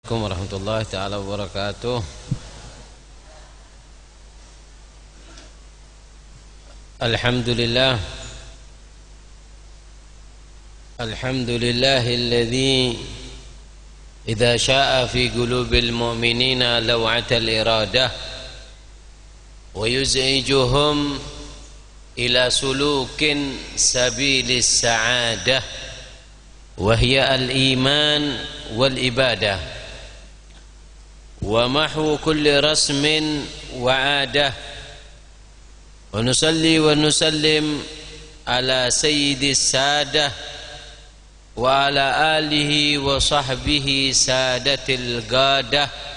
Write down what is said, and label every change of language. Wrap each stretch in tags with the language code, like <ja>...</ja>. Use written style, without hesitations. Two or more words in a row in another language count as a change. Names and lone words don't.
<ar>السلام عليكم ورحمة الله تعالى وبركاته. الحمد لله الحمد لله الذي إذا شاء في قلوب المؤمنين لوعة الإرادة ويزعجهم إلى سلوك سبيل السعادة وهي الإيمان والعبادة ومحو كل رسم وعادة ونصلي ونسلم على سيد السادة وعلى آله وصحبه سادات القادة.</ar>